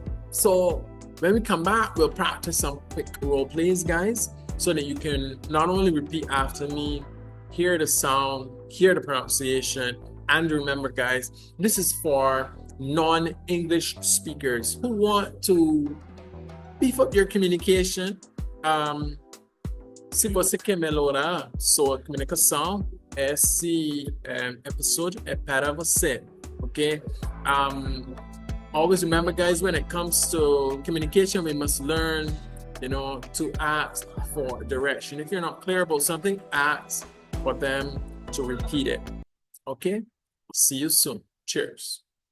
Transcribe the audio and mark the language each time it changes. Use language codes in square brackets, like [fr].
[en] So when we come back, we'll practice some quick role plays, guys, so that you can not only repeat after me, hear the sound, hear the pronunciation, and remember, guys, this is for non-English speakers who want to beef up your communication. [pt] Se você quer melhorar sua comunicação, esse episódio é para você, okay? [en] Always remember, guys, when it comes to communication, we must learn, to ask for direction. If you're not clear about something, ask for them to repeat it, okay? See you soon. Cheers.